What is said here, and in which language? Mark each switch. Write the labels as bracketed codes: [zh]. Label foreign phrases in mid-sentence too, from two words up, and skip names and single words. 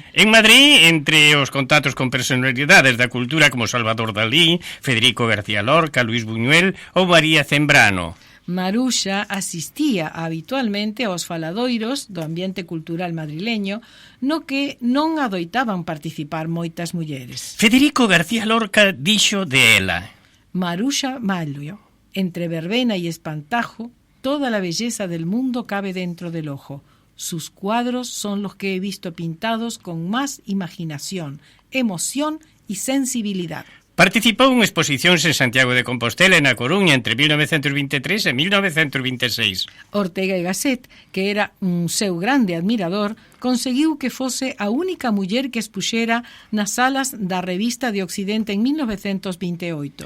[gl] En Madrid, entre os contactos con personalidades da cultura como Salvador Dalí, Federico García Lorca, Luis Buñuel ou María Zembrano. Maruxa asistía habitualmente aos faladoiros do ambiente cultural madrileño, no que non adoitaban participar moitas mulleres. Federico García Lorca dixo de ela: [es] Maruxa Mallo, entre verbena y espantajo, toda la belleza del mundo cabe dentro del ojo. Sus cuadros son los que he visto pintados con más imaginación, emoción y sensibilidad. [gl] Participou en exposicións en Santiago de Compostela e na Coruña entre 1923 e 1926. Ortega y Gasset, que era un seu grande admirador, conseguiu que fose a única muller que expuxera nas salas da Revista de Occidente en 1928.